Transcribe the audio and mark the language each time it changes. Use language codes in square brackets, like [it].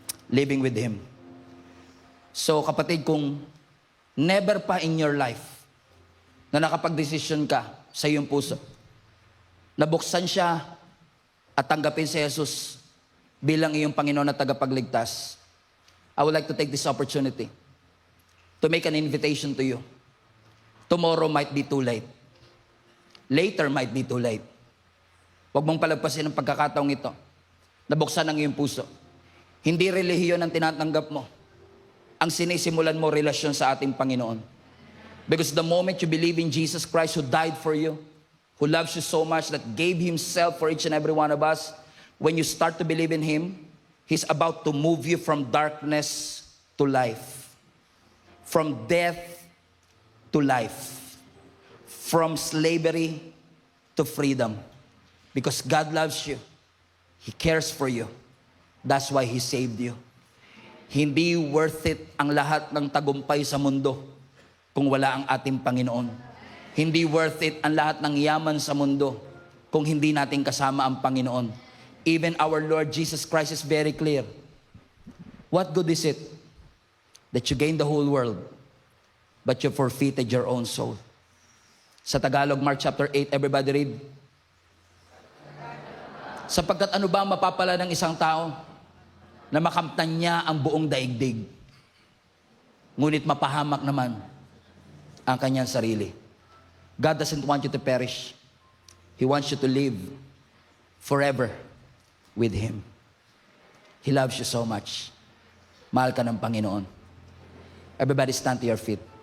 [en] Living with Him. [tl] So kapatid, kung never pa [en] in your life [tl] na nakapag-desisyon ka sa iyong puso, nabuksan siya at tanggapin si Jesus bilang iyong Panginoon at tagapagligtas, [en] I would like to take this opportunity to make an invitation to you. Tomorrow might be too late. Later might be too late. [tl] Huwag mong palagpasin ang pagkakataong ito. Nabuksan ang iyong puso. Hindi relihiyon ang tinatanggap mo. Ang sinisimulan mo relasyon sa ating Panginoon. [en] Because the moment you believe in Jesus Christ who died for you, who loves you so much that gave Himself for each and every one of us, when you start to believe in Him, He's about to move you from darkness to life. From death to life. From slavery to freedom. Because God loves you. He cares for you. That's why He saved you. [tl] Hindi worth it ang lahat ng tagumpay sa mundo kung wala ang ating Panginoon. Hindi worth it ang lahat ng yaman sa mundo kung hindi natin kasama ang Panginoon. [en] Even our Lord Jesus Christ is very clear. What good is it that you gain the whole world but you forfeited your own soul? Sa Tagalog, Mark chapter 8, everybody read. [tl] Sapagkat ano ba ang mapapala ng isang tao na makamtan niya ang buong daigdig, ngunit mapahamak naman ang kanyang sarili. [en] God doesn't want you to perish. He wants you to live forever with Him. He loves you so much. [tl] Mahal ka ng Panginoon. [en] Everybody stand to your feet.